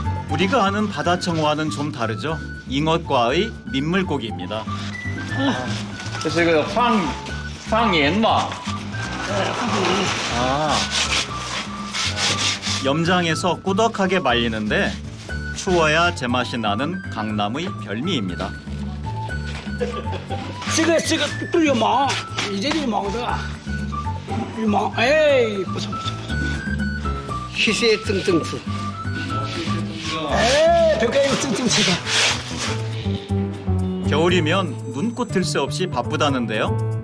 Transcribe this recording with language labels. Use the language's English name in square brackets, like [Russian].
[Korean] 우리가 아는 바다청어와는 좀 다르죠. 잉어과의 민물고기입니다. [Chinese] 这是个放盐嘛? [Korean] 염장에서 꾸덕하게 말리는데 추워야 제맛이 나는 강남의 별미입니다. [Chinese] 这个都有毛，你这个有毛的，有毛，哎，不错不错不错，血色正吃，哎，都该有正吃的。 [Korean] 겨울이면 눈꽃 들 새 없이 바쁘다는데요.